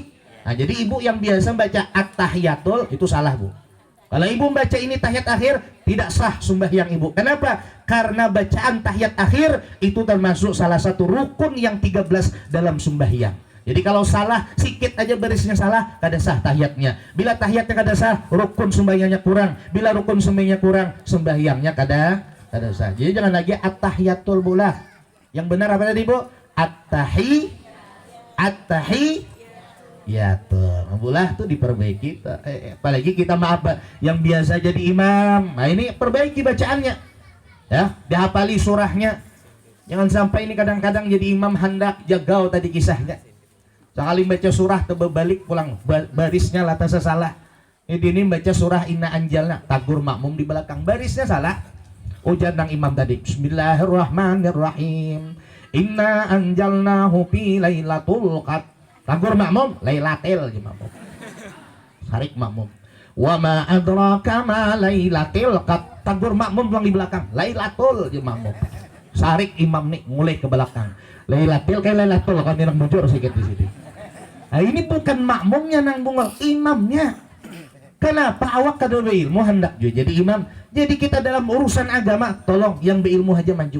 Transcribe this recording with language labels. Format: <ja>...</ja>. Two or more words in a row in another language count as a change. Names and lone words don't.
<id>Nah, jadi ibu yang biasa baca at-tahiyatul itu salah, Bu. Kalau ibu baca ini tahiyat akhir, tidak sah sembahyang ibu. Kenapa? Karena bacaan tahiyat akhir itu termasuk salah satu rukun yang 13 dalam sembahyang. Jadi kalau salah, sikit aja barisnya salah,</id> <bjn>kada sah tahiyatnya. Bila tahiyatnya kada sah, rukun sembahyangnya kurang. Bila rukun sembahyangnya kurang, sembahyangnya kada sah. Jadi jangan lagi at-tahiyatul bulah.</bjn> <id>Yang benar apa tadi, Bu? At-tahi.</id> <bjn>Ya tuh, bulah tuh diperbaiki.</bjn> <id>Apalagi kita maaf yang biasa jadi imam. Nah ini perbaiki bacaannya. Ya, dihafali surahnya.</id> <bjn>Jangan sampai ini kadang-kadang jadi imam hendak jagau tadi kisahnya. Sekali baca surah terbalik pulang barisnya lantas salah. Ini baca surah Inna Anjalna, tagur makmum di belakang barisnya salah. Ujar nang imam tadi.</bjn> <ar>بسم الله الرحمن الرحيم. إنا أنزلناه في ليلة القدر.</ar> <bjn>Tagur makmum, lailatil je makmum. Sarik makmum.</bjn> <ar>وما أدراك ما ليلة القدر.</ar> <bjn>Tagur makmum pulang di belakang. Lailatul je makmum. Sarik imam nih mulai ke belakang. Lailatil kayak lailatul kan nang bujur sedikit di sini. Nah, ini bukan makmumnya nang bungol, imamnya. Kenapa awak kada berilmu hendak juga jadi imam?</bjn> <id>Jadi kita dalam urusan agama, tolong yang berilmu aja maju.</id>